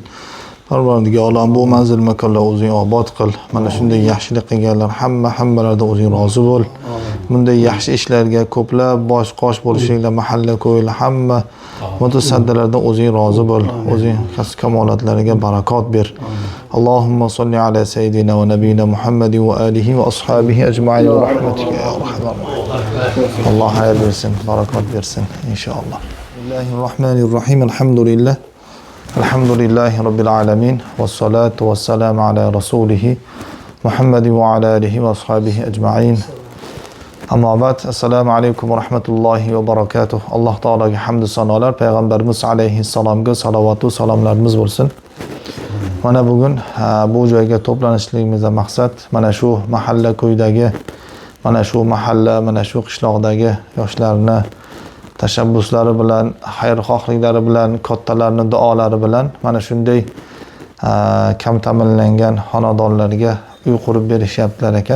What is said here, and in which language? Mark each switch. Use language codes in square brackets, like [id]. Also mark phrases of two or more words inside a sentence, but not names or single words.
[uz] Parvardigor olam bu manzil makonlar o'zing obod qil. Mana shunday yaxshilik qilganlar hammalarida o'zing rozi bo'l. Bunday yaxshi ishlarga ko'plab bosh qosh bo'lishinglar mahalla ko'yil hamma mutasaddilardan o'zing rozi bo'l. O'zing kamolatlariga barakot ber. [ar] اللهم صل على سيدنا ونبينا محمد وآله وأصحابه أجمعين ورحمتك يا أرحم الراحمين. [uz] Alloh xayr bersin, barakot bersin inshaalloh. Bismillahirrohmanirrohim. Alhamdulillah. [ar] الحمد لله رب العالمين والصلاة والسلام على رسوله محمد وعلى آله وأصحابه أجمعين. أما بعد. السلام عليكم ورحمة الله وبركاته. [uz] Alloh taolaga hamd va sanolar, payg'ambarimiz alayhissalomga salovat va salomlarimiz bo'lsin. Mana bugun bu joyga to'planishligimizdan maqsad mana shu mahalla ko'ydagi, mana shu mahalla, mana shu qishloqdagi yoshlarni tashabbuslari bilan, xayrixohliklari bilan, kattalarning duolari bilan mana shunday kam ta'minlangan xonadonlarga uy qurib berishyaptilar ekan.